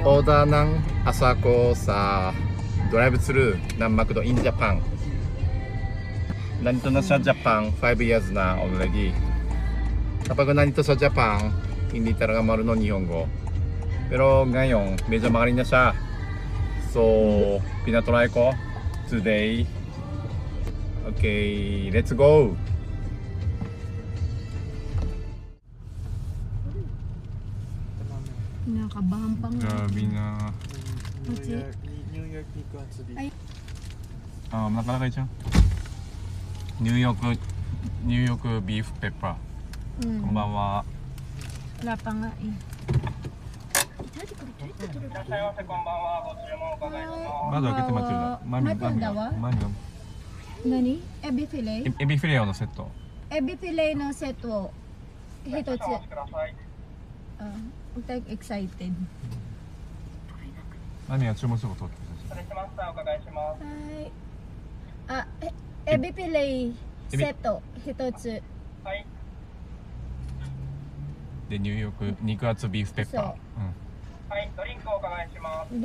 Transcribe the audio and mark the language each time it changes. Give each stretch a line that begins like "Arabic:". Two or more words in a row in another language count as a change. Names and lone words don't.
Filipino: order ng Asako sa drive-thru ng McDo in Japan. Nandito na sa Japan 5 years na already. Kapag nandito sa Japan, hindi talaga marunong Nihongo. Pero ngayon, medyo magaling na siya. So, pinatry ko today.
English: Okay, let's go!
Filipino: Nakakabahan pa nga. Grabe na. New York Ay. nakalagay siya. New York beef pepper.
Japanese: Konbanwa.
Filipino: Wala pa nga eh. Mami.
Japanese: Nani? Ebi filet? エビフィレオのセット。 Ebi filetのセットを一つ。
Filipino: Huwag tayong excited.
Japanese: マミは注文することを。はい。エビフィレセット一つ。で、ニューヨーク肉厚ビーフペッパー。はい、ドリンクお伺いします。